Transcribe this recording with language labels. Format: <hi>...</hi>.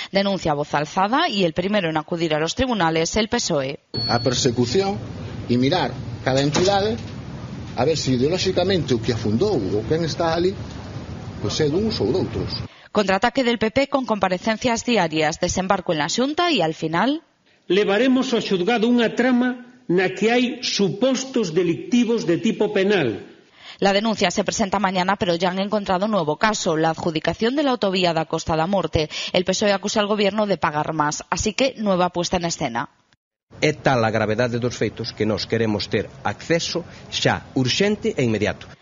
<es>Denuncia a voz alzada y el primero en acudir a los tribunales, el PSOE.</es> <gl>A persecución e mirar cada entidade a ver se ideolóxicamente o que afundou ou quen está ali pois é duns ou doutros.</gl> <es>Contraataque del PP con comparecencias diarias, desembarco en la Xunta y al final...</es> <gl>Levaremos ao xulgado unha trama na que hai supostos delictivos de tipo penal.</gl> <es>La denuncia se presenta mañana, pero ya han encontrado un nuevo caso, la adjudicación de la autovía da Costa da Morte. El PSOE acusa al Gobierno de pagar más, así que nueva puesta en escena.</es> <gl>É tal a gravedade dos feitos que nós queremos ter acceso xa urxente e inmediato.</gl>